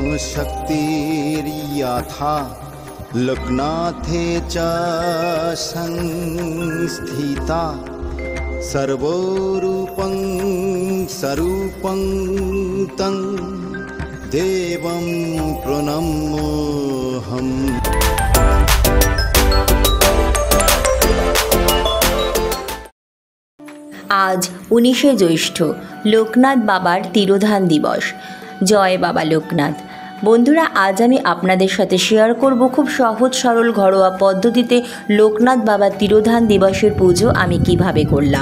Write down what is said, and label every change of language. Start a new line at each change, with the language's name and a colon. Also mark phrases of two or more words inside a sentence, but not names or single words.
Sanskrit: शक्तिर्यथा लोकनाथे च संस्थिता सर्वरूपं स्वरूपं तं देवं प्रणम्योऽहम्।
Bangla: आज 19শে জ্যৈষ্ঠ লোকনাথ বাবার তিরোধান দিবস। জয় বাবা লোকনাথ। বন্ধুরা, আজ আমি আপনাদের সাথে শেয়ার করব খুব সহজ সরল ঘরোয়া পদ্ধতিতে লোকনাথ বাবার তিরোধান দিবসের পুজো আমি কিভাবে করলাম।